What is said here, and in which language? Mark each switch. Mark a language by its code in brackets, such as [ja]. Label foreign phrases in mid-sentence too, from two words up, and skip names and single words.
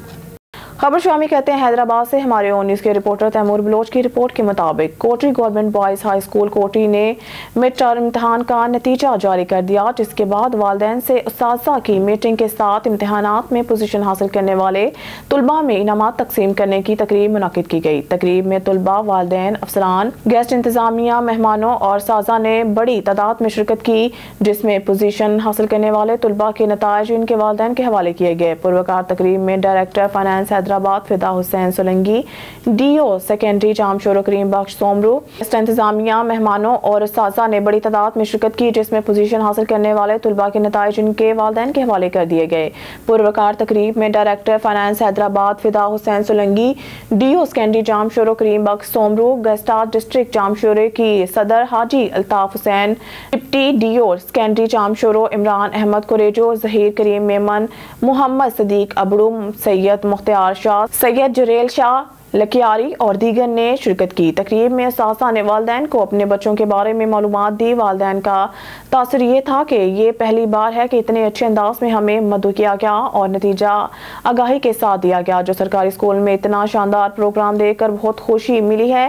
[ur] خبر شامل کہتے ہیں حیدرآباد سے۔ ہمارے اون نیوز کے رپورٹر تیمور بلوچ کی رپورٹ کے مطابق کوٹری گورنمنٹ بوائز ہائی اسکول کوٹری نے [en] mid term [ur] امتحان کا نتیجہ جاری کر دیا، جس کے بعد والدین سے اساتذہ کی میٹنگ کے ساتھ امتحانات میں پوزیشن حاصل کرنے والے طلبہ میں انعامات تقسیم کرنے کی تقریب منعقد کی گئی. تقریب میں طلبہ، والدین، افسران، گیسٹ انتظامیہ، مہمانوں اور ساجا نے بڑی تعداد میں شرکت کی، جس میں پوزیشن حاصل کرنے والے طلبہ کے نتائج ان کے والدین کے حوالے کیے گئے. پروقار تقریب میں ڈائریکٹر فنانس حیدرآباد فدا حسین سولنگی، DO سیکنڈری جامشور کریم بخش سومرو, گیسٹ انتظامیہ، مہمانوں اور ساجا نے بڑی تعداد میں شرکت کی، جس میں پوزیشن حاصل کرنے والے طلبہ کے نتائج ان کے والدین کے حوالے کر دیے گئے. پروقار تقریب میں ڈائریکٹر فنانس حیدرآباد فدا حسین سولنگی، DO سیکنڈری جامشور کریم بخش سومرو، گیسٹار ڈسٹرکٹ جامشور کی صدر حاجی الطاف حسین، ڈپٹی DO سیکنڈری جامشور عمران احمد کریجو، ظہیر کریم میمن، محمد صدیق ابڑو، سید مختیار شاہ، سید جریل شاہ لکیاری اور دیگر نے شرکت کی. تقریب میں ساسا نے والدین کو اپنے بچوں کے بارے میں معلومات دی. والدین کا تاثر یہ تھا کہ یہ پہلی بار ہے کہ اتنے اچھے انداز میں ہمیں مدد کیا گیا اور نتیجہ آگاہی کے ساتھ دیا گیا، جو سرکاری اسکول میں اتنا شاندار پروگرام دیکھ کر بہت خوشی ملی ہے.